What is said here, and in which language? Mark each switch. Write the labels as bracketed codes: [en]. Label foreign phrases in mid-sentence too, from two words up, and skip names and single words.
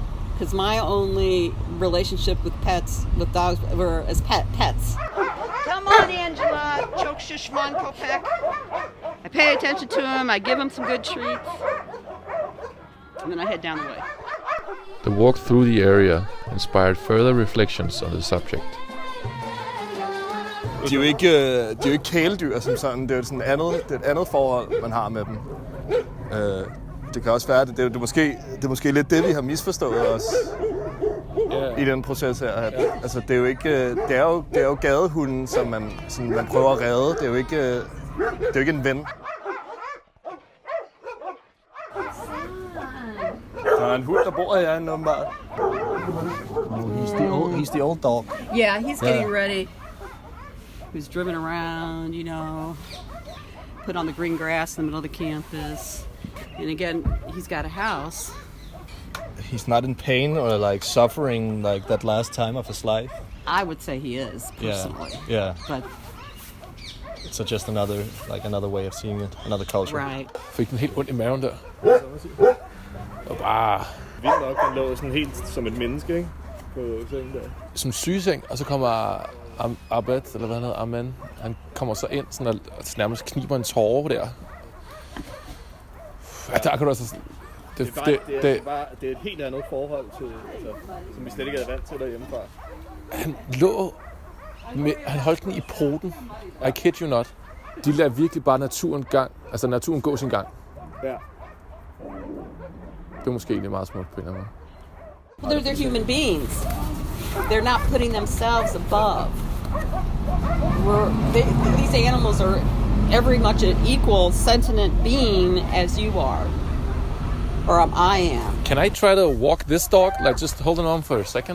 [en] Because my only relationship with dogs, were as pets. Come on, Angela, [tr] choke shishman kopek. [en] I pay attention to him, I give him some good treats, and then I head down the way. The walk through the area inspired further reflections on the subject. [da] De er jo ikke kæledyr som sådan. Det er jo sådan et andet forhold, man har med dem. Det kan også være, at det er måske lidt det, vi har misforstået os i den proces her. Altså, det er jo ikke, det er jo gadehunden, som man prøver at redde. Det er jo ikke en ven. Der er en hund, der bor herinde, åbenbart. [en] He's the old dog. Yeah, he's getting ready. He's driven around, put on the green grass in the middle of the campus. And again, he's got a house. He's not in pain or like suffering like that last time of his life. I would say he is, personally. Yeah. But so just another way of seeing it, another culture. Right. [da] Fik den helt ondt i maven der. Og bare... Vildt nok, han lå sådan helt som et menneske, ikke? På sengen der. Som sygeseng, og så kommer Abed, eller hvad han hedder, Amen, han kommer så ind sådan, og nærmest kniber en tåre der. Ja, der kan du altså... Det er et helt andet forhold, til, som vi slet ikke er vant til derhjemmefra. Han holdt den i poten. [en] I kid you not. [da] De lader virkelig bare naturen gå sin gang. Ja. Det er måske egentlig meget smukt på en eller anden måde. [en] They're human beings. They're not putting themselves above. These animals are every much an equal sentient being as you are. Or I am. Can I try to walk this dog? Like just holding on for a second?